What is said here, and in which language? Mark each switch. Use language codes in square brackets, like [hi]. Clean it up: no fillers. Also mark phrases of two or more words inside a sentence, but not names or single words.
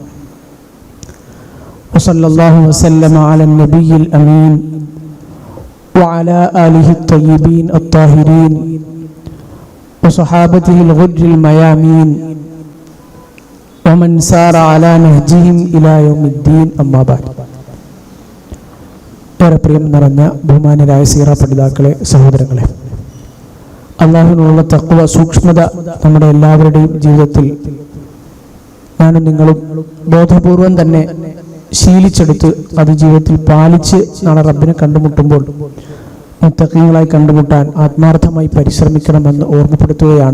[ar] وصلى الله وسلم على النبي الأمين وعلى آله الطيبين الطاهرين وصحابته الغر الميامين ومن سار على نهجهم إلى يوم الدين. أما بعد. [ml] ഏറെ പ്രിയം നിറഞ്ഞ ബഹുമാന്യരായ സീറ പഠിതാക്കളെ, സഹോദരങ്ങളെ, അള്ളാഹുവിനുള്ള തഖ്വ സൂക്ഷ്മത നമ്മുടെ എല്ലാവരുടെയും ജീവിതത്തിൽ ഞാനും നിങ്ങളും ബോധപൂർവം തന്നെ ശീലിച്ചെടുത്ത് അത് ജീവിതത്തിൽ പാലിച്ച് നാളെ റബ്ബിനെ കണ്ടുമുട്ടുമ്പോൾ മുത്തഖീങ്ങളായി കണ്ടുമുട്ടാൻ ആത്മാർത്ഥമായി പരിശ്രമിക്കണമെന്ന് ഓർമ്മപ്പെടുത്തുകയാണ്.